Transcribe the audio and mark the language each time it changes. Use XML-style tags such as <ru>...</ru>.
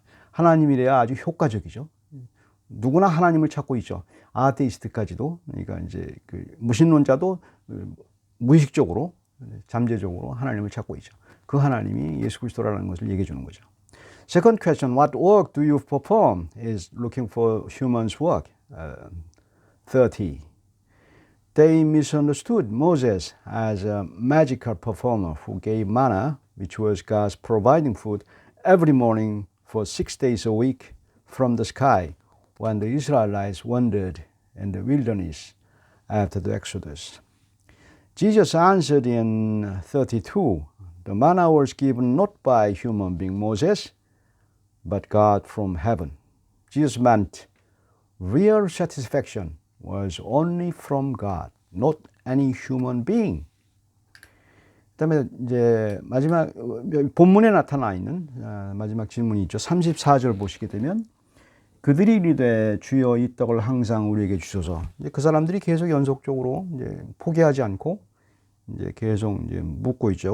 <ko>하나님이래야 아주 효과적이죠. 누구나 하나님을 찾고 있죠. 아테이스트까지도, 그러니까 이제 그 무신론자도 무의식적으로, 잠재적으로 하나님을 찾고 있죠. 그 하나님이 예수 그리스도라는 것을 얘기해 주는 거죠.</ko> <en>Second question, what work do you perform? Is looking for humans' work. 30. They misunderstood Moses as a magical performer who gave manna, which was God's providing food every morning for 6 days a week from the sky when the Israelites wandered in the wilderness after the Exodus. Jesus answered in 32, the manna was given not by human being Moses, but God from heaven. Jesus meant real satisfaction was only from God, not any human being.</en> <ko>그다음에 이제 마지막 본문에 나타나 있는 마지막 질문이 있죠. 34절 보시게 되면 그들이 이르되 주여 이 떡을 항상 우리에게 주소서. 이제 그 사람들이 계속 연속적으로 이제 포기하지 않고 이제 계속 이제 묻고 있죠.</ko>